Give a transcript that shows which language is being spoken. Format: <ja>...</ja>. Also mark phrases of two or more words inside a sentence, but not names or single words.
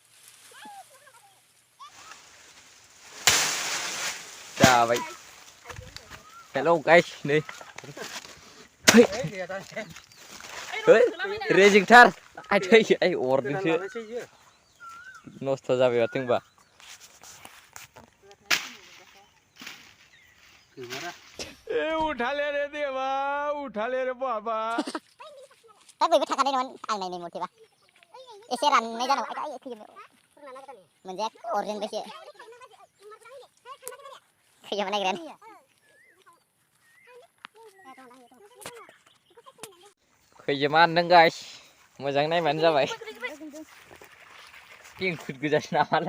<brx>जाबाय</brx> <en>hello guys</en> <brx>नै रेजिंथार आइ अरदोंसो नस्थ' जाबाय माथो होनबा</brx> <hi>उठा ले रे देवा उठा ले रे बाबा</hi> <brx>दा बयबो थाखानायमोन आं नायनाय मथेबा एसे राननाय जानांगौ आइ मोनजाया अरजेनबायसो खैजिमा नागिरनानै खैजिमा हानदों गाइस मोजां नायबानो जाबाय इंखुर गोजासो नामालाय</brx>